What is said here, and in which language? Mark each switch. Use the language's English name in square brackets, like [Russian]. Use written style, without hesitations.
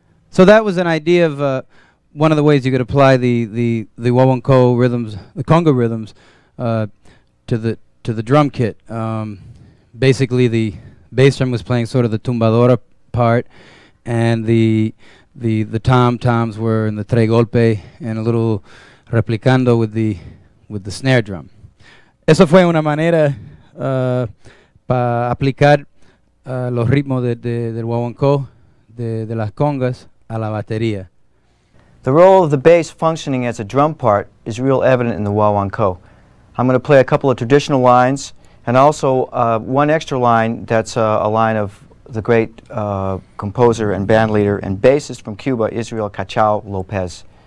[English] So that was an idea of one of the ways you could apply the guaguancó rhythms, the conga rhythms, to the drum kit. Basically, the bass drum was playing sort of the tumbadora part, and the tom-toms were in the tres golpe, and a little replicando with the snare drum. [Spanish] Eso fue una manera para aplicar los ritmos del guaguancó, de las congas, a la batería. [English] The role of the bass functioning as a drum part is real evident in the guaguancó. I'm going to play a couple of traditional lines and also one extra line that's a line of the great composer and band leader and bassist from Cuba, Israel Cachao Lopez.